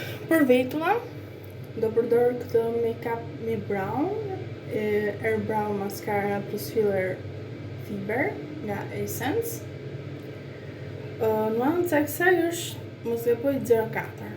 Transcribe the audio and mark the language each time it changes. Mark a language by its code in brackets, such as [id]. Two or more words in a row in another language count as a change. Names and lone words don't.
[sq] Për vetulla, do përdor këtë Makeup Me Brown, Air Brow Mascara plus Filler Fiber nga Essence. Nuanca e kësaj është, mos gaboj, 04.